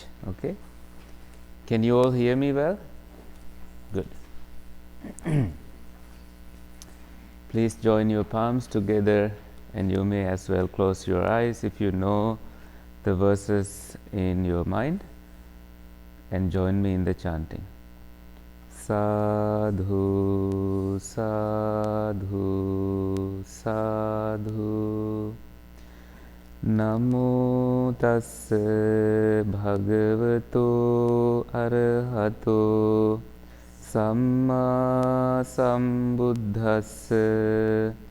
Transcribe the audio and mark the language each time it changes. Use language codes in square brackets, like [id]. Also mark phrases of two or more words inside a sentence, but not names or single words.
[en] Okay? Can you all hear me well? Good. Please join your palms together, and you may as well close your eyes if you know the verses in your mind, and join me in the chanting. [pi] Sadhu, sadhu, sadhu. Namo tassa bhagavato arahato samma sambuddhassa.